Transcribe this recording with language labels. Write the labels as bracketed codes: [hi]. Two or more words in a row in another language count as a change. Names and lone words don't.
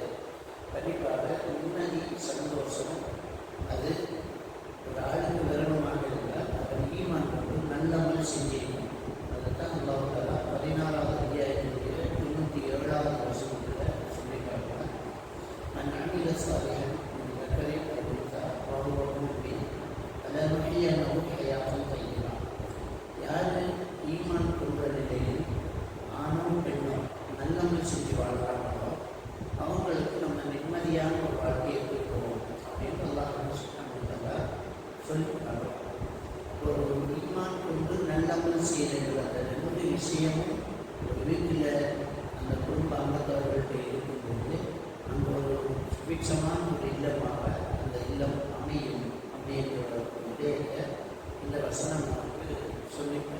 [ta] கண்டிப்பாக நிம்மதி சந்தோஷம் அது ஒரு ஆளுக்கு விரலமாக இருந்தால் அவர் ஈமான் கொண்டு நல்லமல் செஞ்சிருக்கணும். அதுதான் அல்லாஹ் 16வது அத்தியாயத்தினுடைய 97வது வசனத்தில் சொல்லியிருக்காங்க. [ar] من عمل صالحا ذكر أو أنثى وهو مؤمن فلنحيينه حياة طيبة. [ta] யார் ஈமான் கொண்ட நிலையில் ஆணும் பெண்ணும் நல்லமல் செஞ்சு வாழ்கிறார்களோ அவங்களுக்கு நம்ம நிம்மதியான ஒரு வாழ்க்கையை கொடுப்போம் அப்படின்னு அல்லாஹ் சொல்லியிருக்காங்க. ஒரு ஈமான் கொண்டு நல்லமல் செய்யறது அந்த ரெண்டு விஷயமும் ஒரு வீட்டில் அந்த குடும்ப அங்கத்தவர்கள்ட்ட இருக்கும்போது அங்கே ஒரு சுபிட்சமான ஒரு இல்லமாக அந்த இல்லம் அமையும் அப்படிங்கிற ஒரு விடயத்தை இந்த வசனம் நமக்கு சொல்லியிருக்காங்க.